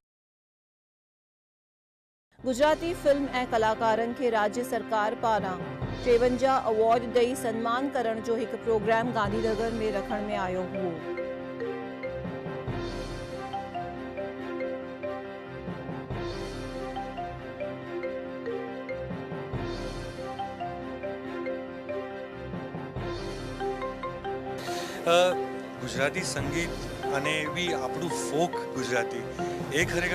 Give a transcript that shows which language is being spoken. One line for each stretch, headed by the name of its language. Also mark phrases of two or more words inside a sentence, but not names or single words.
Sindhi: गुजराती फिल्म ऐं कलाकारनि खे राज्य सरकार पारां 53 अवॉर्ड ॾेई सन्मान करण जो हिकु प्रोग्राम गांधीनगर में रखण में आयो हुओ।
Gujarati: ગુજરાતી સંગીત અને બી આપણું ફોક ગુજરાતી એ ખરેખર